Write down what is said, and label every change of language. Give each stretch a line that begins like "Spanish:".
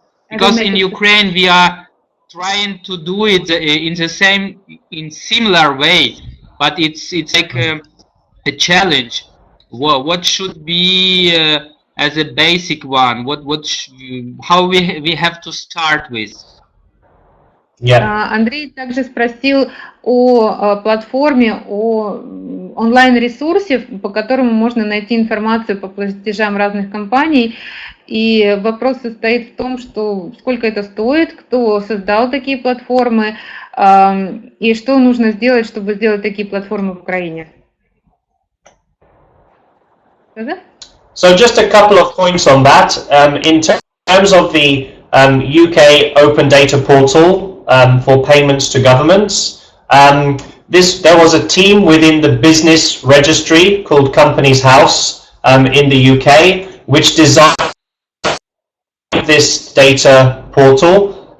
English: Because in Ukraine we are trying to do it in similar way, but it's like a challenge. What should be as a basic one? How we have to start with? Yeah.
Russian: Андрей также спросил о платформе, о онлайн-ресурсе, по которому можно найти информацию по платежам разных компаний. И вопрос состоит в том, что сколько это стоит, кто создал такие платформы и что нужно сделать, чтобы сделать такие платформы в Украине.
English: So just a couple of points on that. In terms of the UK Open Data Portal for payments to governments, there was a team within the business registry called Companies House in the UK, which designed this data portal.